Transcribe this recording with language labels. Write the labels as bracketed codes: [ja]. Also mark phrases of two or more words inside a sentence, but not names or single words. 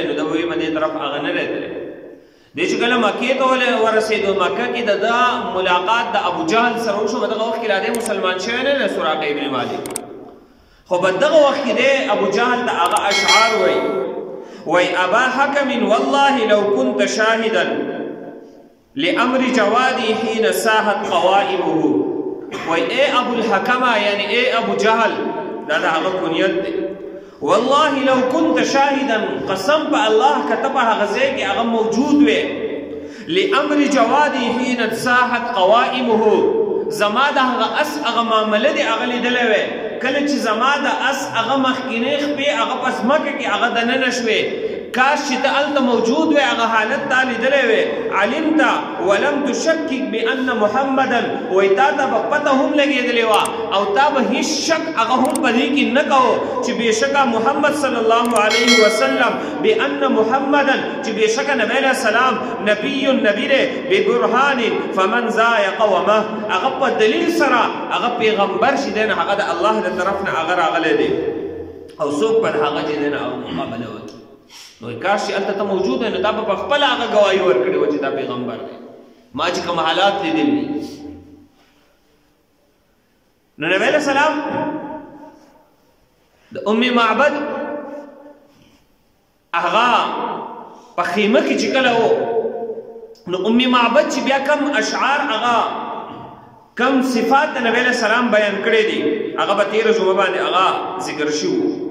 [ps] نو د وایي په دې طرف هغه نه دی تللی. دی چې کله مکې ته ورسېدو مکه کې د ده ملاقات د ابو جهل سره وشو. په دغه وخت کې لا دی مسلمان شوی نه دی سراقه ابن مالک، خو په دغه وخت کې دی ابو جهل د هغه اشعار وایي [ar] ابا حکم والله لو كنت شاهدا لامر جوادي حين ساحت قوائمه. [ps] وای اے ابو الحکمه یعنی اے ابو جهل، دا د هغه کنیت دی. [ar] والله لو كنت شاهدا، [ps] قسم په الله کته په هغه ځای کې هغه موجود وې. [ar] لامر جوادي حين ساحت قوائمه، [ps] زما د هغه اس هغه معامله دی هغه لیدلی وې. کله چې زما د اس هغه مخکینی خپې هغه پس مکه کې هغه دننه شوې، کاش چې ته هلته موجود وې هغه حالت تا لیدلی وې. [ar] علمت ولم تشکک بان محمدا، [ps] وایي تا ته به پته هم لګېدلې وه او تا به هېڅ شک هغه هم په دې کې نه کوو چې بېشکه محمد [ar] صلی الله علیه وسلم بان محمدا، [ps] چې بېشکه نبی [ar] علیه السلام [ps] نبی دی [ar] ببرهان فمن ذا قومه، [ps] هغه په دلیل سره هغه پیغمبر چې دی نه هغه د الله د طرف نه هغه راغلی دی او څوک پر هغه چې دی نه هغه مقابله وکړي. نو کاش چې هلته ته موجود وې نو تا به په خپله هغه ګواهي ورکړې وه چې دا پیغمبر دی. ما چې کوم حالات لیدلي دي. نو نبی [ar] علیه السلام [ps] د ام معبد هغه په خیمه کې چې کله و نو ام معبد چې بیا کم اشعار هغه کم صفات د نبی [ar] علیه السلام [ps] بیان کړی دي هغه به تېره جمعه باندې هغه ذکر شوي.